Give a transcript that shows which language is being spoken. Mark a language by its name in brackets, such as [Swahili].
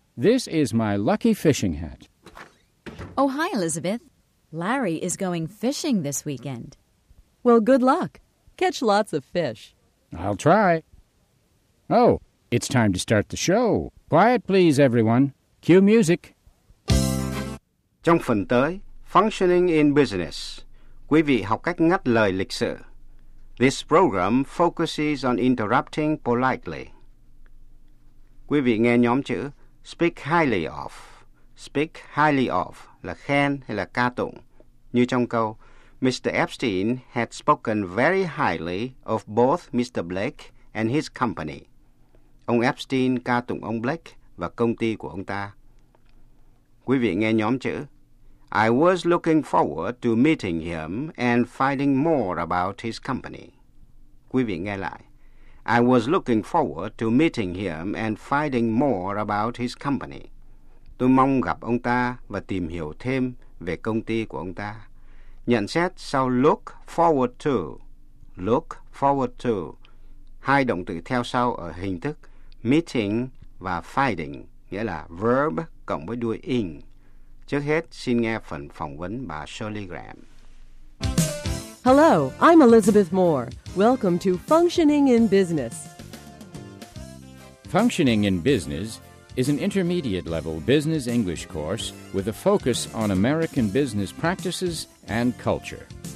[English] This is my lucky fishing hat. Oh, hi, Elizabeth. Larry is going fishing this weekend. Well, good luck. Catch lots of fish. I'll try. Oh, it's time to start the show. Quiet, please, everyone. Cue music. [Vietnamese] Trong phần tới, Functioning in Business, quý vị học cách ngắt lời lịch sự. [English] This program focuses on interrupting politely. [Vietnamese] Quý vị nghe nhóm chữ speak highly of. [English] Speak highly of [Vietnamese] là khen hay là ca tụng. Như trong câu, Mr. [English] Epstein had spoken very highly of both Mr. Blake and his company. [Vietnamese] Ông Epstein ca tụng ông Blake và công ty của ông ta. Quý vị nghe nhóm chữ [English] I was looking forward to meeting him and finding more about his company. [Vietnamese] Quý vị nghe lại. [English] I was looking forward to meeting him and finding more about his company. [Vietnamese] Tôi mong gặp ông ta và tìm hiểu thêm về công ty của ông ta. Nhận xét sau look forward to. Look forward to. Hai động từ theo sau ở hình thức meeting và fighting, nghĩa là verb cộng với đuôi ing. Trước hết, xin nghe phần phỏng vấn bà Shirley Graham. [English] Hello, I'm Elizabeth Moore. Welcome to Functioning in Business. Functioning in Business is an intermediate-level business English course with a focus on American business practices and culture.